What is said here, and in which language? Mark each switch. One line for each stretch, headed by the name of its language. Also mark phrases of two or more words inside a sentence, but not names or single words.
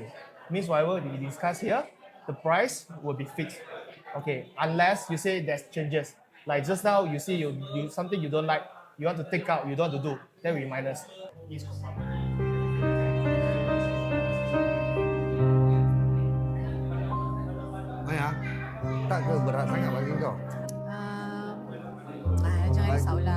English: Means whatever we discuss here, the price will be fixed. Okay, unless you say there's changes. Like just now, you see you something you don't like, you want to take out, you don't want to do, then we minus. Maya,
Malay: tak ke berat sangat bagi kau? Jangan risaulah.